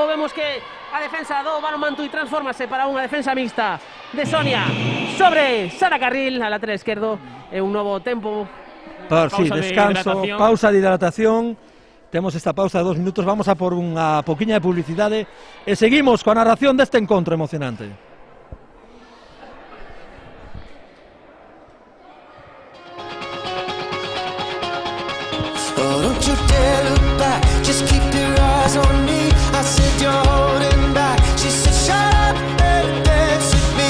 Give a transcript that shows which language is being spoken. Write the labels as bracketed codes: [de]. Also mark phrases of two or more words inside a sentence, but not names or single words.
[gl] Vemos que a defensa do Balonmán Tui transformase para unha defensa mixta de Sonia sobre Sara Carril, a lateral esquerdo. É un novo tempo. Sí, descanso, pausa de hidratación. Temos esta pausa de 2 minutos. Vamos a por unha poquinha de publicidade e seguimos coa narración deste encontro emocionante. [en] Oh, don't you dare look back, just keep your eyes on me. I said you're holding back, she said shut up and dance with me.